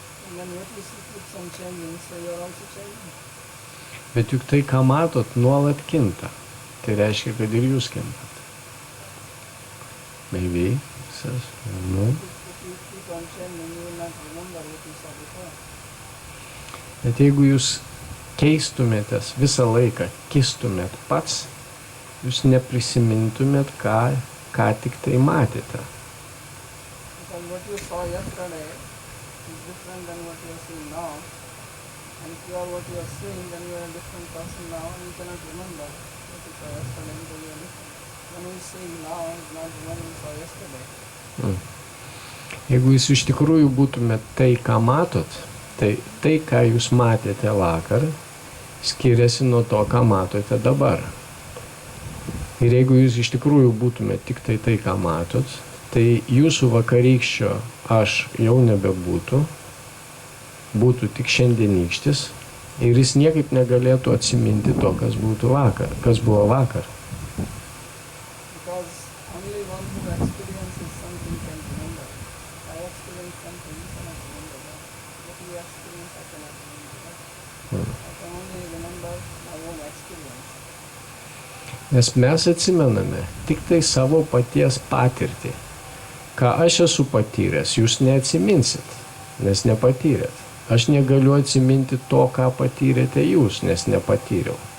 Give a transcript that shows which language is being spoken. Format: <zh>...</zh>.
<en>And then what you see keeps on changing, so you are also changing.</en> <lt>Bet juk tai, ką matot, nuolat kinta. Tai reiškia, kad ir jūs kintat.</lt> <en>Maybe, says, no. If you keep on changing, you will not remember what you saw before.</en> <lt>Bet jeigu jūs keistumėtės visą laiką, kistumėt pats, jūs neprisimintumėt, ką tik tai matėte.</lt> <en>Because what you saw yesterday is different than what you are seeing now. And if you are what you are seeing, then you are a different person now, and you cannot remember what you saw yesterday because you are different. When you see now, it's not the one you saw yesterday.</en> <lt>Jeigu jūs iš tikrųjų būtumėt tai, ką matot, tai, ką jūs matėte vakar, skiriasi nuo to, ką matote dabar. Ir jeigu jūs iš tikrųjų būtumėt tik tai, ką matot, tai jūsų vakarykščio aš jau nebebūtų, būtų tik šiandienykštis ir jis niekaip negalėtų atsiminti to, kas buvo vakar.</lt> <en>Because only one who experiences something can remember. I experience something, you cannot remember that. What you experience, I cannot remember that. I can only remember my own experience.</en> <lt>Nes mes atsimename tik tai savo paties patirtį. Ką aš esu patyręs, jūs neatsiminsit, nes nepatyrėt. Aš negaliu atsiminti to, ką patyrėte jūs, nes nepatyriau.</lt>